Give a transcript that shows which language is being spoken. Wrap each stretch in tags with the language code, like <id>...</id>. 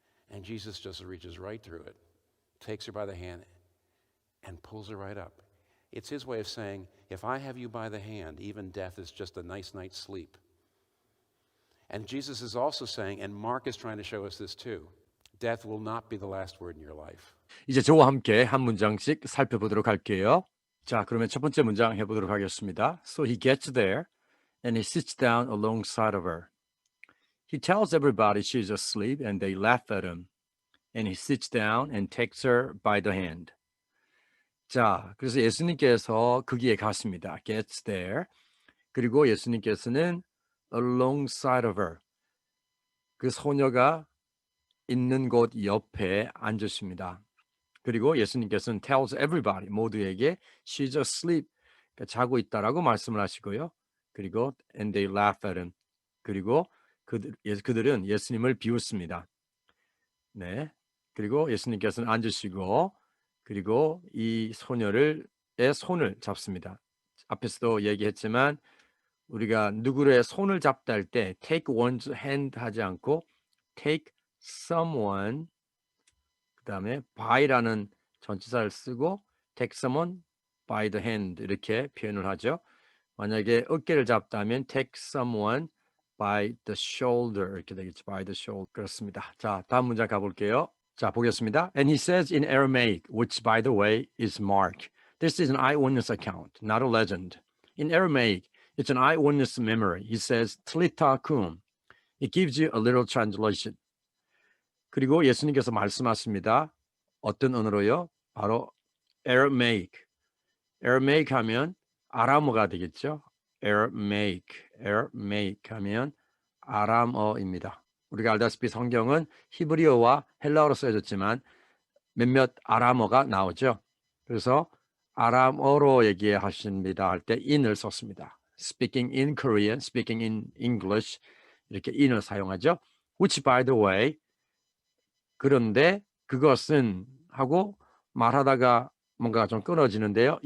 <en>And Jesus just reaches right through it, takes her by the hand, and pulls her right up. It's his way of saying, if I have you by the hand, even death is just a nice night's sleep. And Jesus is also saying, and Mark is trying to show us this too, death will not be the last word in your life.</en> <ko>이제 저와 함께 한 문장씩 살펴보도록 할게요. 자, 그러면 첫 번째 문장 해보도록 하겠습니다.</ko> <en>So he gets there and he sits down alongside of her. He tells everybody she's asleep and they laugh at him. And he sits down and takes her by the hand.</en> <ko>자, 그래서 예수님께서 거기에 가십니다.</ko> <en>Gets there.</en> <ko>그리고 예수님께서는</ko> <en>alongside of her.</en> <ko>그 소녀가 있는 곳 옆에 앉으십니다. 그리고 예수님께서는</ko> <en>tells everybody,</en> <ko>모두에게</ko> <en>she's asleep,</en> <ko>그러니까 자고 있다라고 말씀을 하시고요.</ko> <en>그리고 and they laugh at him.</en> <ko>그리고 그들은 예수님을 비웃습니다. 네. 그리고 예수님께서는 앉으시고 그리고 이 소녀의 손을 잡습니다. 앞에서도 얘기했지만 우리가 누구의 손을 잡다 할 때</ko> <en>take one's hand</en> <ko>하지 않고</ko> <en>take someone</en> <ko>그다음에 by라는 전치사를 쓰고</ko> <en>take someone by the hand</en> <ko>이렇게 표현을 하죠. 만약에 어깨를 잡다면</ko> <en>take someone by the shoulder</en> <ko>이렇게 되겠죠.</ko> <en>by the shoulder</en> <ko>그렇습니다. 자, 다음 문장 가볼게요. 자, 보겠습니다.</ko> <en>And he says in Aramaic, which by the way is Mark. This is an eyewitness account, not a legend. In Aramaic, it's an eyewitness memory. He says, Tlita kum. It gives you a little translation.</en> <ko>그리고 예수님께서 말씀하십니다. 어떤 언어로요? 바로 Aramaic. Aramaic 하면 아람어가 되겠죠. Aramaic 하면 아람어입니다. 우리가 알다시피 성경은 히브리어와 헬라어로 쓰여졌지만 몇몇 아람어가 나오죠. 그래서 아람어로 얘기하십니다 할 때 in을 썼습니다.</ko> <en>Speaking in Korean, speaking in English</en> <ko>이렇게 in을 사용하죠.</ko> <en>Which by the way,</en> <ko>그런데 그것은 하고 말하다가 뭔가 좀 끊어지는데요.</ko>